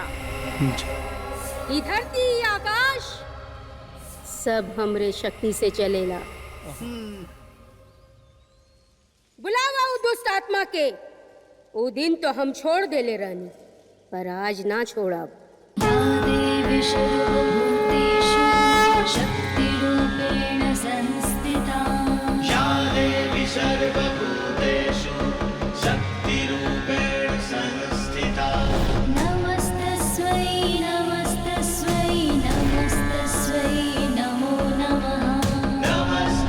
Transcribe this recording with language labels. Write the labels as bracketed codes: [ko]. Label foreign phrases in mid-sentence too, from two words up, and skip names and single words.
[bho] ये धरती आकाश सब हमरे शक्ति से चलेला। बुलावा उ दुष्ट आत्मा के। वो दिन तो हम छोड़ देले रहनी, पर आज ना छोड़ब। [sa] या देवी सर्वभूतेषु शक्तिरूपेण संस्थिता। नमस्तस्यै नमस्तस्यै नमस्तस्यै नमो नमः।